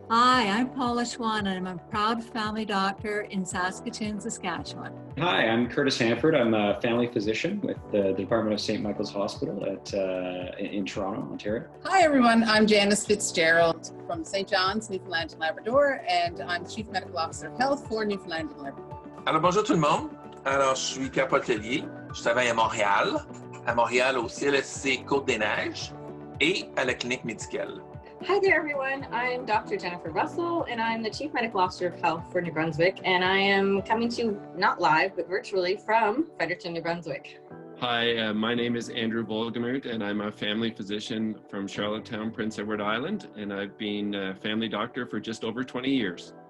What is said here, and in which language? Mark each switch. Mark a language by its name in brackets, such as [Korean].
[English] Hi, I'm Paula Schwan, and I'm a proud family doctor in Saskatoon, Saskatchewan. Hi, I'm Curtis Hanford. I'm a family physician with the Department of St. Michael's Hospital in Toronto, Ontario. Hi, everyone. I'm Janice Fitzgerald from St. John's, Newfoundland and Labrador, and I'm the Chief Medical Officer of Health for Newfoundland and Labrador. [French] Alors, bonjour tout le monde. Alors, je suis capotelier. Je travaille à Montréal au CLSC Côte-des-Neiges et à la clinique médicale. [English] Hi there, everyone. I'm Dr. Jennifer Russell, and I'm the Chief Medical Officer of Health for New Brunswick, and I am coming to you not live, but virtually from Fredericton, New Brunswick. Hi, my name is Andrew Volgemuth, and I'm a family physician from Charlottetown, Prince Edward Island, and I've been a family doctor for just over 20 years.